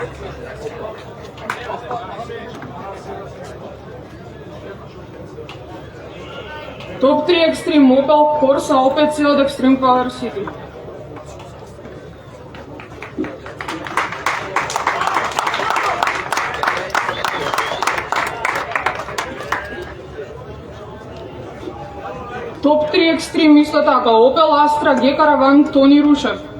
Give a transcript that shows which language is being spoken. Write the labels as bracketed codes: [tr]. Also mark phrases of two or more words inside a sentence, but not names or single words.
[bg] Топ 3 екстрим, Opel Corsa OPC от Extreme Power City. Топ 3 екстрим исто така, Opel Astra G Caravan Тони Рушев.